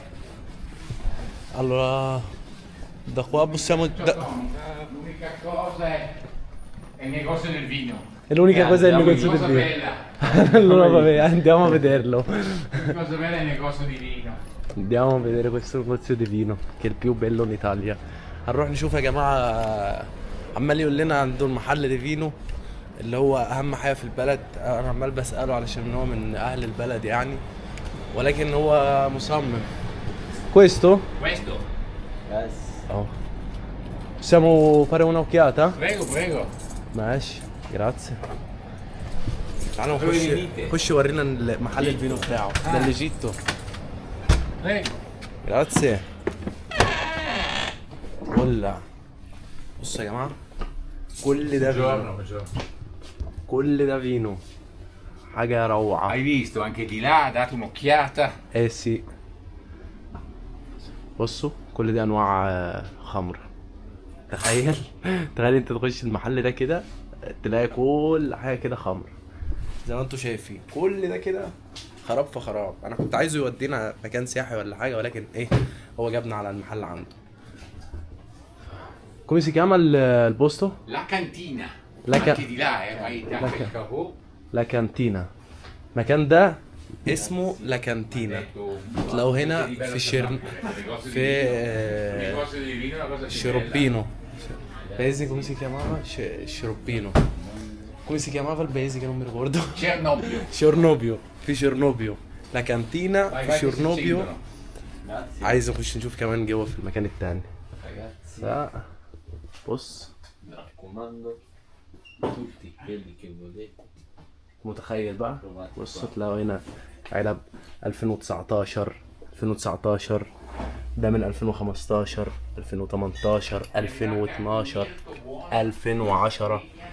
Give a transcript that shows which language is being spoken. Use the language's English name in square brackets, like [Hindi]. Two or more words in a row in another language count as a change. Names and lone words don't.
[Italian] Allora, da qua possiamo... L'unica cosa è il negozio del vino. È l'unica cosa è il negozio del Cosa vino. bella. Allora vabbè, andiamo a vederlo. La cosa bella è il negozio di vino. Andiamo a vedere questo negozio di vino che è il più bello in Italia. [Arabic] هنروح نشوف يا جماعة. عمال يقول لنا عنده المحل [Italian] di vino [Arabic] اللي هو أهم حاجة في البلد. أنا عمال بسأله علشان هو من أهل البلد يعني، ولكن هو مصمم. [Italian] Questo? Questo? Oh. Possiamo fare un'occhiata? Prego, prego. [Arabic] ماشي، grazie. تعالوا [Italian] Dove venite? [Arabic] خش ورينا محل الفينو بتاعه. ده اللي جيتو. [Italian] Prego. Grazie. [Arabic] ولا بصوا يا جماعة، كل ده فينو، كل ده فينو، حاجة روعة. [Italian] Hai visto anche di là, date un'occhiata. [Arabic] ايه سي. بصوا كل دي انواع خمر. تخيل تخيل انت تخش المحل ده كده تلاقي كل حاجة كده خمر زي ما انتوا شايفين. كل ده كده خراب في خراب. انا كنت عايزه يودينا مكان سياحي ولا حاجة، ولكن ايه، هو جابنا على المحل عنده. [Italian] Come si chiama il posto? La cantina. La Anche di là, vai La anche il cavò. la cantina. [Arabic] المكان ده اسمه [Italian] la cantina. [Arabic] تلاقوه هنا في Scioropino. [Italian] Paese come si chiamava? Scioropino. Come si chiamava il paese che non mi ricordo? Cernobbio. [Arabic] في شرنوبيو. [Italian] la cantina [Arabic] في شرنوبيو. عايز اخش نشوف كمان جوه في المكان التاني. بص متخيل بقى. بص تلاقوا هنا علب 2019 ده من 2015 2018 2012 2010.